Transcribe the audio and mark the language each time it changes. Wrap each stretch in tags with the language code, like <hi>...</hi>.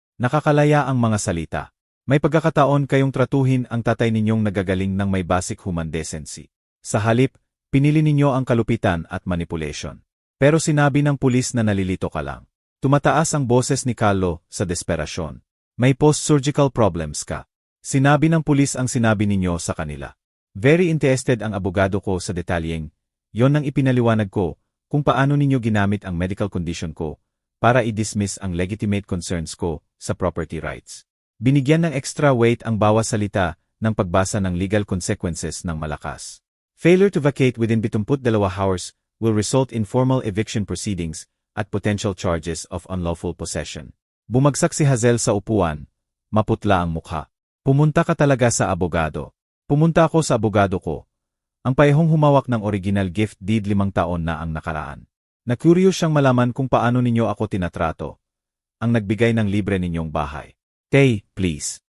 <tl>Nakakalaya ang mga salita. May pagkakataon kayong tratuhin ang tatay ninyong nagagaling ng may basic human decency. Sa halip, pinili ninyo ang kalupitan at manipulation. Pero sinabi ng pulis na nalilito ka lang. Tumataas ang boses ni Carlo sa desperasyon. May post-surgical problems ka. Sinabi ng pulis ang sinabi ninyo sa kanila. Very interested ang abogado ko sa detalyeng. Yon ang ipinaliwanag ko kung paano ninyo ginamit ang medical condition ko para i-dismiss ang legitimate concerns ko sa property rights. Binigyan ng extra weight ang bawat salita ng pagbasa ng legal consequences ng malakas.</tl> <en>Failure to vacate within 72 hours will result in formal eviction proceedings at potential charges of unlawful possession.</en> <tl>Bumagsak si Hazel sa upuan, maputla ang mukha. Pumunta ka talaga sa abogado. Pumunta ako sa abogado ko. Ang parehong humawak ng original gift deed 5 taon na ang nakaraan. Na-curious siyang malaman kung paano ninyo ako tinatrato. Ang nagbigay ng libre ninyong bahay. Tay, please.</tl>